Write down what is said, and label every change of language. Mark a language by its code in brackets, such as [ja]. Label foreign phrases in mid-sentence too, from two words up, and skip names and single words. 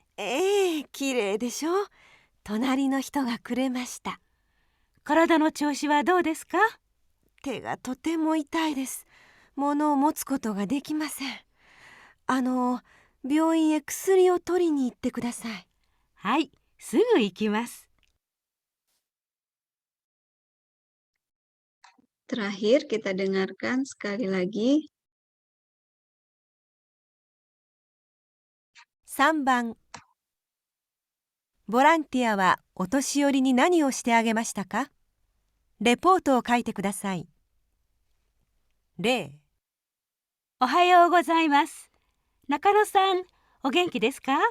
[ja] 綺麗でしょ。隣の人がくれました。体の調子はどうですか？手がとても痛いです。物を持つことができません。病院へ薬を取りに行ってください。はい、すぐ行きます。 [id] Terakhir kita dengarkan sekali lagi. [ja] 3 番、ボランティアはお年寄りに何をしてあげましたか？レポートを書いてください。0、おはようございます。中野さん、お元気ですか？